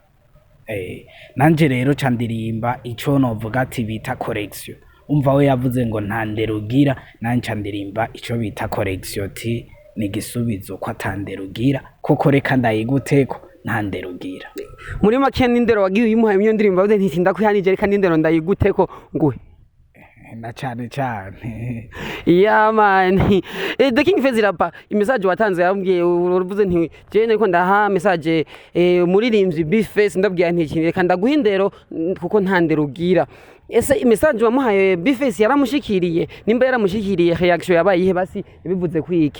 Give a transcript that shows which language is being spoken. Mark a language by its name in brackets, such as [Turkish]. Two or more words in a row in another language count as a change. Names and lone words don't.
[Rundi] Nanje rero ca ndirimba ico novuga ati bita Correction, umva we yavuze ngo ntanderugira, nanje ca ndirimba ico bita Correction ti ni gisubizo ko atanderugira koko reka ndayiguteko ntanderugira. Muri make n'indero wagiye uyimuhaye iyo ndirimbo bavuze nti ndakwihanije reka n'indero ndayiguteko nguhe na cyane cyane. Man the king Rappa imessage watanze yambwiye uruvuze nti je niko ndaha message muririmbyi Bface ndabwiye nti reka ndaguha indero kuko ntandero ugira. Ese message wamuhaye Bface yaramushikiriye, nimba yaramushikiriye reaction yabaye ihe basi bivuze kwiki?